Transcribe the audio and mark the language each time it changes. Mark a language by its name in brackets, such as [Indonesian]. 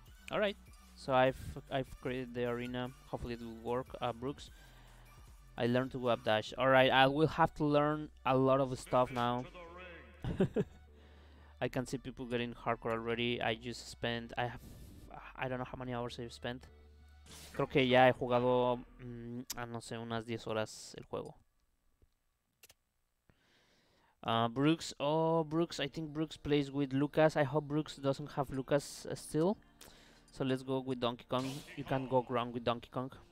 [English] All right, so I've created the arena. Hopefully it will work. Brooks, I learned to web dash. All right, I will have to learn a lot of stuff now. I can see people getting hardcore already. I just spent, I don't know how many hours I've spent. [Spanish] Creo que ya he jugado, no sé, unas 10 horas el juego. [English] Brooks, Brooks, I think Brooks plays with Lucas. I hope Brooks doesn't have Lucas still. So let's go with Donkey Kong. You can't go wrong with Donkey Kong.